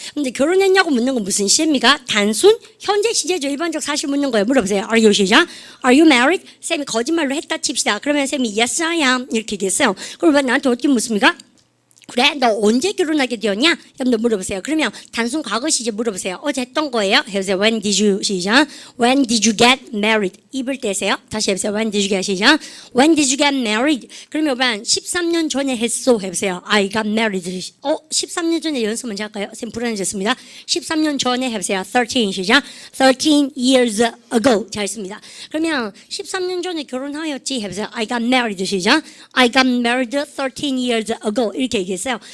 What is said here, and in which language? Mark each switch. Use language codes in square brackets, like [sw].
[ko] 근데 결혼했냐고 묻는 건 무슨 시제입니까? 단순 현재 시제죠. 일반적 사실 묻는 거예요. 물어보세요. [en] Are you [ko] 시작? [en] Are you married? [ko] 쌤이 거짓말로 했다 칩시다. 그러면 쌤이 [en] yes I am [ko] 이렇게 얘기했어요. 그러면 나한테 어떻게 묻습니까? 그래 너 언제 결혼하게 되었냐? 여러분들 물어보세요. 그러면 단순 과거 시제 물어보세요. 어제 했던 거예요. 해보세요. [en] When did you [ko] 시작? [en] When did you get married? [ko] 입을 떼세요. 다시 해보세요. [en] When did you get [ko] 시작? [en] When did you get married? [ko] 그러면 13년 전에 했어. 해보세요. [en] I got married. [ko] 13년 전에 연습 먼저 할까요? 쌤 불안해졌습니다. 13년 전에 해보세요. 13 시작. [en] 13 years ago. [ko] 잘했습니다. 그러면 13년 전에 결혼하였지. 해보세요. [en] I got married [ko] 시작. [en] I got married 13 years ago. [ko] 이렇게 얘기했어요. 모르겠어요.